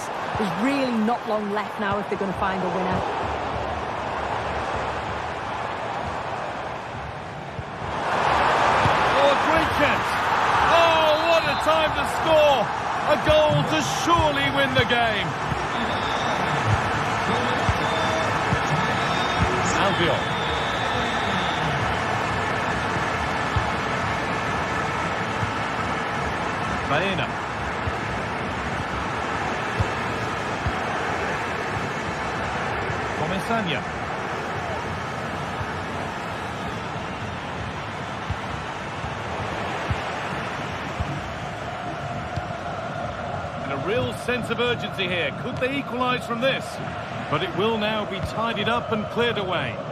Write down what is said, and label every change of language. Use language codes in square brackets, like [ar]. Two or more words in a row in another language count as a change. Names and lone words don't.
[en] There's really not long left now if they're going to find a winner. Oh, a great chance. Oh, what a time to score. A goal to surely win the game. Albiol. Baena. Comesaña. And a real sense of urgency here. Could they equalise from this? But it will now be tidied up and cleared away.